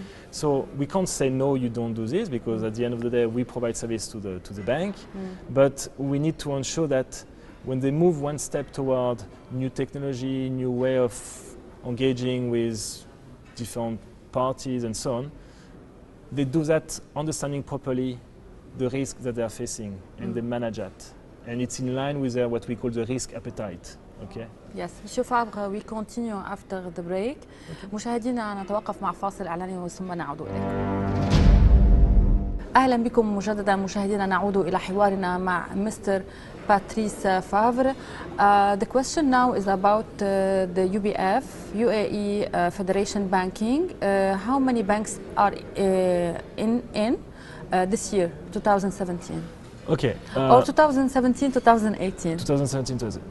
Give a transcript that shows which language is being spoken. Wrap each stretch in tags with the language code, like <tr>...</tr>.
<en>So we can't say no, you don't do this, because at the end of the day we provide service to the bank, but we need to ensure that when they move one step toward new technology, new way of engaging with different parties and so on, they do that understanding properly the risk that they are facing and they manage that. And it's in line with what we call the risk appetite. Okay. Yes, Monsieur Favre, we continue after the break.</en> <ar>مشاهدينا نتوقف مع فاصل إعلاني ثم نعود إليكم. أهلا بكم مجددا مشاهدينا، نعود إلى حوارنا مع Mr.</ar> <en>Patrice Favre. The question now is about the UBF, UAE Federation Banking. How many banks are in this year, 2017? Okay. Or 2017, 2018? 2017.</en>